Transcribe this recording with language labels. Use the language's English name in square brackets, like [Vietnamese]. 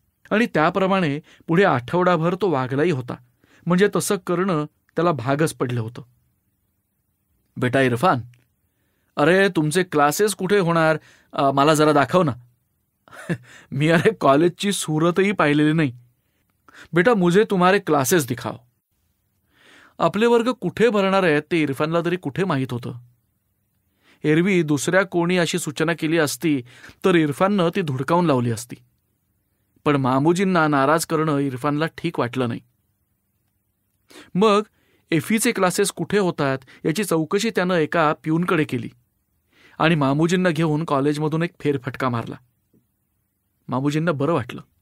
[Marathi] आणि त्याप्रमाणे पुढे आठवडाभर तो वागलाही होता. म्हणजे तसं करणं त्याला भागच पडलं होतं. बेटा इरफान, अरे तुमचे क्लासेस कुठे होणार, मला जरा दाखव ना. मी अरे कॉलेजची सूरतही पाहिलेली नाही. [Hindi] बेटा मुझे तुम्हारे क्लासेस दिखाओ. [Marathi] आपले वर्ग कुठे भरणार आहेत ते इरफानला तरी कुठे माहीत होतं. एरवी दुसऱ्या कोणी अशी सूचना केली असती तर इरफाननं ती धुडकावून लावली असती. पण मामूजींना नाराज करणं इरफानला ठीक वाटलं नाही. मग एफीचे क्लासेस कुठे होतात याची चौकशी त्यानं एका प्यूनकडे केली आणि मामूजींना घेऊन कॉलेजमधून एक फेरफटका मारला. मामूजींना बरं वाटलं.